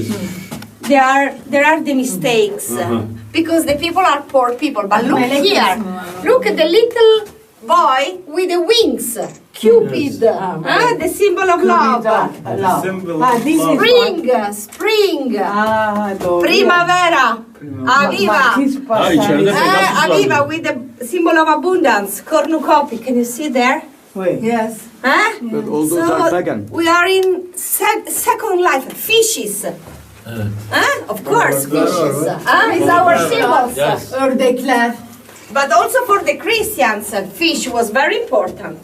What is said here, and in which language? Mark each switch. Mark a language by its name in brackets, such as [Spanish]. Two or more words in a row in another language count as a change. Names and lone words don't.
[English] There are the mistakes because the people are poor people. But look here, look at the little boy with the wings, Cupid, the symbol of love. Spring, primavera, aviva, [Turkish] Ha içeride Pegasus var. [English] aviva with the symbol of abundance, cornucopia. Can you see there? Yes. But all those are pagan. We are in second life, fishes. Of course, fishes. It's our symbols. Yes. [Turkish] Ördekler. [English] But also for the Christians, fish was very important.